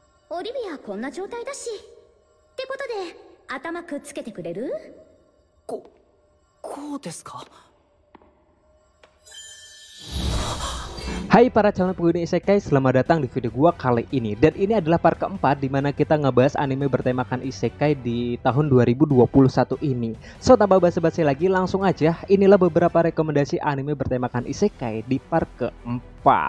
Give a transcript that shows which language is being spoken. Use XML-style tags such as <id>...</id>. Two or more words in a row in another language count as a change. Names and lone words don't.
<ja>オリビアこんな状態だし。ってことで、頭くっつけてくれる？こうですか?</ja> <id>Hai para calon penghuni isekai, selamat datang di video gua kali ini. Dan ini adalah part keempat dimana kita ngebahas anime bertemakan isekai di tahun 2021 ini. So tanpa basa-basi lagi, langsung aja. Inilah beberapa rekomendasi anime bertemakan isekai di part keempat.</id>